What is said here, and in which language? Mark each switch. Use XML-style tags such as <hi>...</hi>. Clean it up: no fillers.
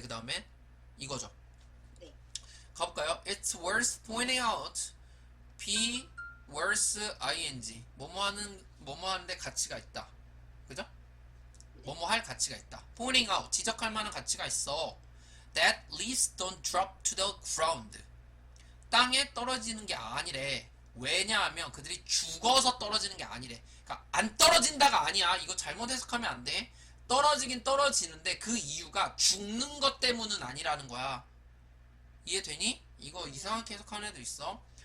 <ko>그 다음에 이거죠. 네. 가볼까요?</ko> <en>It's worth pointing out. be worth ing.</en> <ko>뭐뭐 하는데 가치가 있다. 그죠? 뭐뭐 할 가치가 있다.</ko> <en>pointing out.</en> <ko>지적할 만한 가치가 있어.</ko> <en>That leaves don't drop to the ground.</en> <ko>땅에 떨어지는 게 아니래. 왜냐하면 그들이 죽어서 떨어지는 게 아니래. 그러니까 안 떨어진다가 아니야. 이거 잘못 해석하면 안 돼. 떨어지긴 떨어지는데 그 이유가 죽는 것 때문은 아니라는 거야. 이해되니? 이거 이상하게 해석하는 애도 있어.</ko>